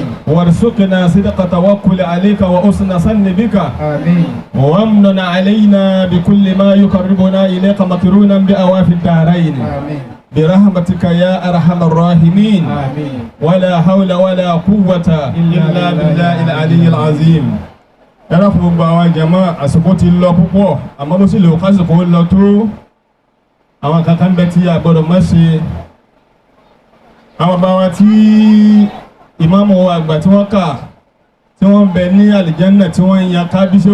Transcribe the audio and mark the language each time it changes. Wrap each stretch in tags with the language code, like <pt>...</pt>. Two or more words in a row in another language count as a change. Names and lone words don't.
<ar>وارزقنا صدق توكل عليك وحسن صن بك. آمين. وامن علينا بكل ما يقربنا إليك مكرونا بأواف الدارين. آمين. برحمتك يا أرحم الراحمين. آمين. ولا حول ولا قوة إلا بالله العلي العظيم.</ar> <yo>yàrá fún gbogbo àwọn jàmá àsìkò ti lọ púpọ̀ àmọ́ bó sì lè kásìkò lọ tó àwọn kankan bẹ tí a gbọ́dọ̀ má ṣe. àwọn bá wa tí ìmáàmù àgbà tí wọ́n kà tí wọ́n bẹ ní àlìjánà tí wọ́n yan kábíṣẹ́</yo>